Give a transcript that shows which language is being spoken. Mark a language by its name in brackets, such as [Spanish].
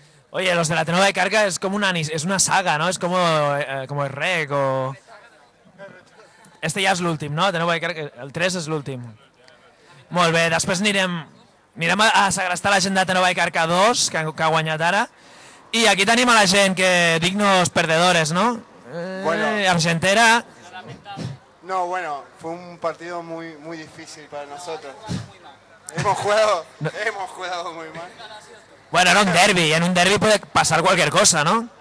[Spanish] Oye, los de la Tenova de Carca es como una, es una saga, ¿no? Es como como el rec o... Este [Catalan] ja és l'últim, no? Tenova de Carca, el 3 és l'últim. Molt bé, després anirem a segrestar la gent de Tenova de Carca 2, que ha guanyat ara. I aquí tenim a la gent, que [Spanish] dignos perdedores, ¿no? Bueno, Argentera. No, bueno, fue un partido muy, muy difícil para nosotros. Hemos jugado muy mal. Bueno, era un derbi, en un derbi puede pasar cualquier cosa, ¿no?